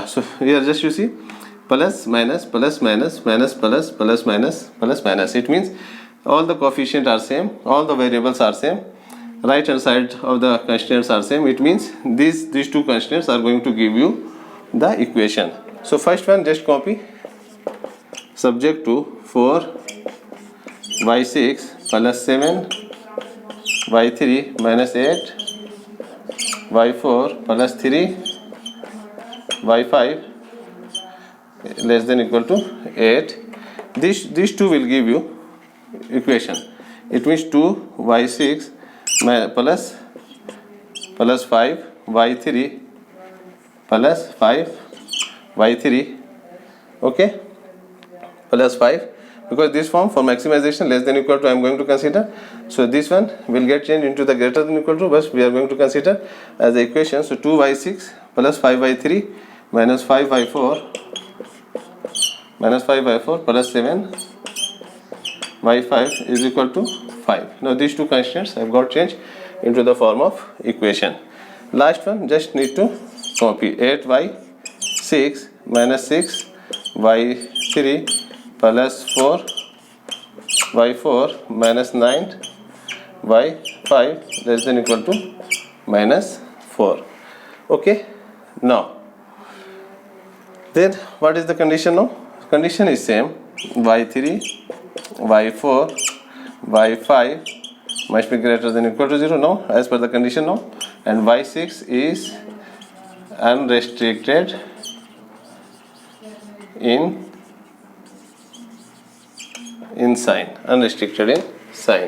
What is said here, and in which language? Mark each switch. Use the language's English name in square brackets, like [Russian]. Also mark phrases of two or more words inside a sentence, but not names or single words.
[English] So here just you see plus minus plus minus minus plus plus minus plus minus. It means all the coefficients are same, all the variables are same, right hand side of the constants are same. It means these two constants are going to give you the equation. So first one just copy, subject to 4 y6 plus 7 y3 minus 8 y4 plus 3 y5 less than equal to 8. These two will give you equation. It means 2 y6 plus 5 y3 plus 5 y3, okay, plus 5, because this form for maximization less than equal to I am going to consider. So this one will get changed into the greater than equal to, but we are going to consider as the equation. So 2y6 plus 5y3 minus 5y4 plus 7y5 is equal to 5. Now these two constants have got changed into the form of equation. Last one just need to copy 8y6 minus 6y3 plus 4y4 minus 9y5 less than equal to minus 4. Okay, now then what is the condition now? Condition is same, y3 y4 y5 must be greater than equal to 0 now as per the condition now, and y6 is unrestricted in sign, unrestricted in sign.